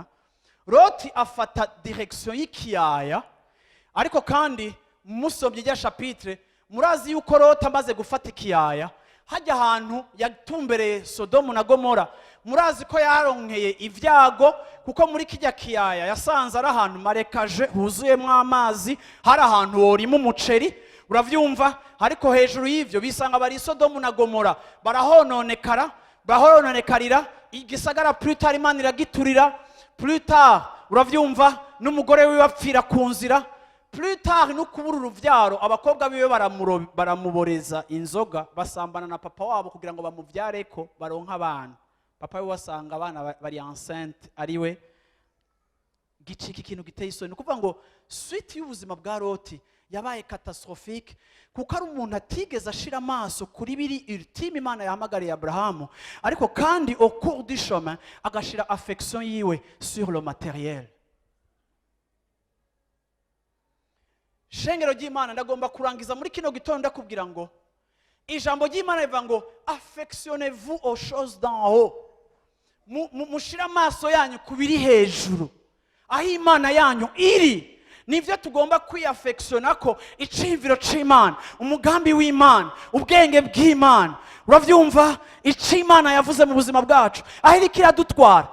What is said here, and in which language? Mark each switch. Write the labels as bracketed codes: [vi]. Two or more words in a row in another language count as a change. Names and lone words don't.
[rn] Loti afata direction y'ikiyaya, ariko kandi musomye rya chapitre murazi yuko Loti amaze gufata ikiyaya hajya ahantu yatumbereye Sodomu na Gomora, murazi ko yaronkeye ivyago, kuko muri kijya kiyaya yasanze ari ahantu marekaje huzuyemwo amazi, hari ahantu worima umuceri, uravyumva. Ariko hejuru y'ivyo bisanga bari Sodomu na Gomora bahononekarira igisagara, [fr] plus tard [rn] Imana iragiturira, [fr] plus tard [rn] uravyumva n'umugore wiwe apfira ku nzira, plus tard no kubura uruvyaro, abakobwa biwe baramuboreza inzoga, basambana na papa wabo kugira ngo bamuvyareko baronka abana. Papa we wasanga abana bari enceinte ariwe gicika ikintu giteye isoni. Kuvuga ngo suite y'ubuzima bwa Loti yabaye catastrophique, kuko ari umuntu atigeze ashira amaso kuri biri ultime Imana yahamagariye Abrahamu, ariko kandi [fr] au cours du chemin [rn] agashira affection yiwe [fr] sur le matériel. [rn] Shengero ry'Imana ndagomba kurangiza muri kino gitondo ndakubwira ngo ijambo ry'Imana rivuga ngo [fr] affectionnez-vous aux choses d'en haut. [rn] Mushira amaso yanyu kubiri hejuru, aho Imana yanyu iri. Nivyo tugomba kwiyafectiona ko iciviro c'Imana, umugambi w'Imana, ubwenge bw'Imana, uravyumva ic'Imana yavuze mu buzima bwacu aho iriko iradutwara.